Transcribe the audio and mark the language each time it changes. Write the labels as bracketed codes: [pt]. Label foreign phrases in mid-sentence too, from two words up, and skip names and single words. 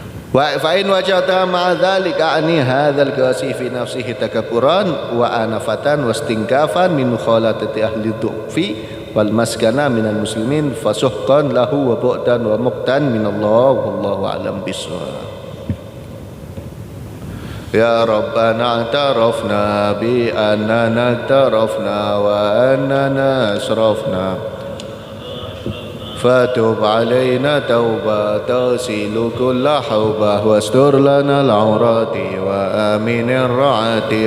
[ar] وإن وجد مع ذلك عن هذا القاسي في نفسه تكبرا وأنفة واستنكافا من مخالطة أهل الضعف والمسكنة من المسلمين فسحقا له وبعدا ومقتا من الله والله أعلم بالصواب. يا ربنا اعترفنا بأننا اعترفنا وأننا أسرفنا فتب علينا توبة تسل كل حوبة واستر لنا العورات وآمن الروعات